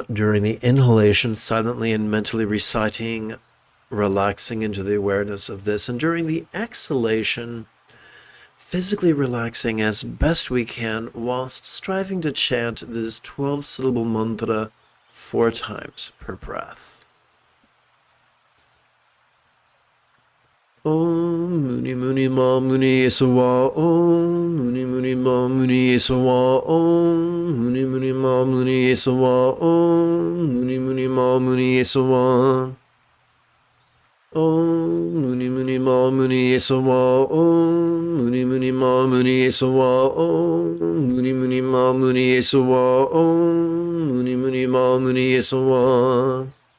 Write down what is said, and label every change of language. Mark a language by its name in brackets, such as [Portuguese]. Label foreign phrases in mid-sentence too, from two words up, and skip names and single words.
[English] During the inhalation, silently and mentally reciting, relaxing into the awareness of this. And during the exhalation, physically relaxing as best we can whilst striving to chant this 12-syllable mantra 4 times per breath. [Sanskrit] Om Muni Muni Ma Muni Esawa Om Muni Muni Ma Muni Esawa Om Muni Muni Ma Muni Esawa Om Muni Muni Ma Muni Esawa Om Muni Muni Ma Muni Esawa Om Muni Muni Ma Muni Esawa Om Muni Muni Ma Muni Esawa Om Muni Muni Ma Muni Esawa